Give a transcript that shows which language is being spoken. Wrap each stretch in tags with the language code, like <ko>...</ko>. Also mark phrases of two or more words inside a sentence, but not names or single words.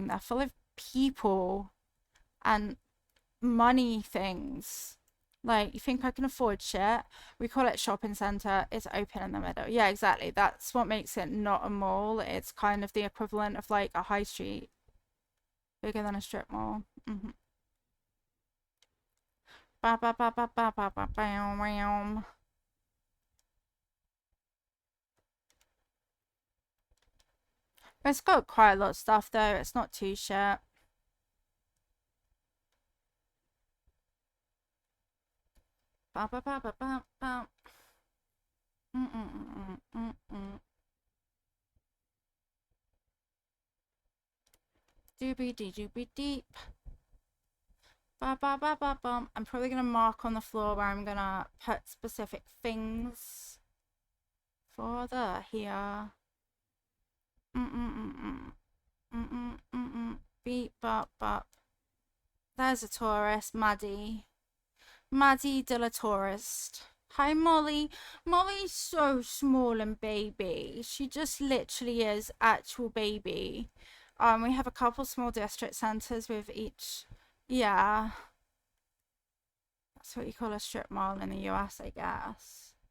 <en>They're full of people and money things. Like, you think I can afford shit? We call it shopping center. It's open in the middle. Yeah, exactly. That's what makes it not a mall. It's kind of the equivalent of like a high street, bigger than a strip mall. Mm-hmm. Ba ba ba ba ba ba ba bam. It's got quite a lot of stuff though. It's not too shit. Ba ba ba ba ba ba. Doobie dee doobie deep. Ba ba ba ba bum. I'm probably gonna mark on the floor where I'm gonna put specific things for the here. Beep bop bop. There's a tourist, Maddie. Maddie de la tourist. Hi Molly. Molly's so small and baby. She just literally is actual baby. We have a couple small district centers with each. Yeah. That's what you call a strip mall in the US, I guess.</en>